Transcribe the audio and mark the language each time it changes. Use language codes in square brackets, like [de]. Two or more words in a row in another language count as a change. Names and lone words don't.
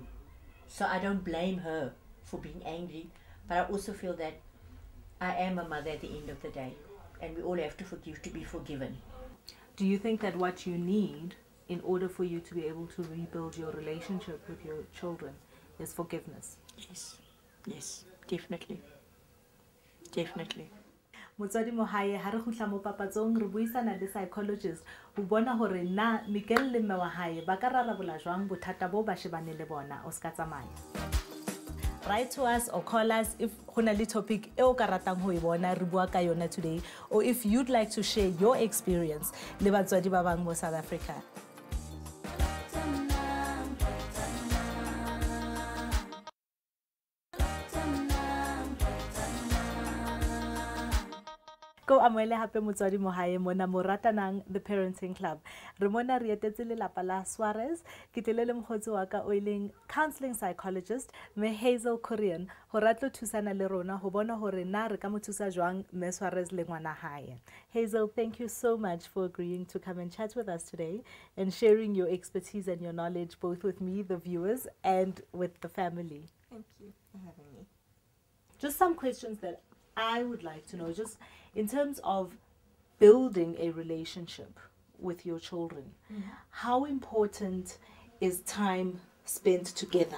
[en] So I don't blame her for being angry, but I also feel that I am a mother at the end of the day, and we all have to forgive to be forgiven. Do you think that what you need in order for you to be able to rebuild your relationship with your children is forgiveness? Yes, definitely. Definitely. [st] Motswadi Mohaye, ha re khutla mo papatsong re buisana le psychologist ho bona hore na Miguel le mme wa hae ba ka rarabola jwang bothata bo ba shebane le bona o ska tsamaya. [en] Write to us or call us if [st] hona le topic e o ka ratang ho e bona re bua ka yona [en] today, or if you'd like to share your experience [st] le batswadi ba bang mo South Africa. Ko amoele hape motswadi Mohaye mona mo Ratanang the Parenting Club. Re mona re etetse lelapa la Suarez, ke tlile le mokgotsi wa ka o ileng [en] counseling psychologist [st] me Hazel Korean ho ratlo thusana le rona ho bona hore na re ka mo thusa jwang me Suarez le ngwana hae. [en] Hazel, thank you so much for agreeing to come and chat with us today and sharing your expertise and your knowledge both with me, the viewers, and with the family. Thank you for having me. Just some questions that I would like to know, just in terms of building a relationship with your children, how important is time spent together?